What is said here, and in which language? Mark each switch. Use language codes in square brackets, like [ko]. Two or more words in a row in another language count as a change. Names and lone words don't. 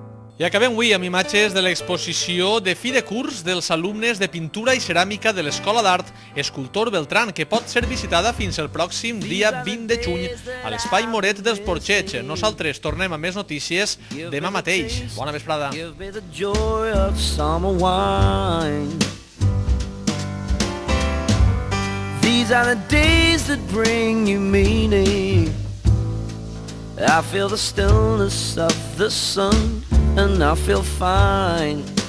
[ca] I acabem avui amb imatges de l'exposició de fi de curs dels alumnes de pintura i ceràmica de l'Escola d'Art Escultor Beltran, que pot ser visitada fins el pròxim dia 20 de juny a l'Espai Moret dels Porxets. Nosaltres tornem amb més notícies demà mateix. Bona vesprada. [en] These are the days that bring you meaning. I feel the stillness of the sun and I feel fine.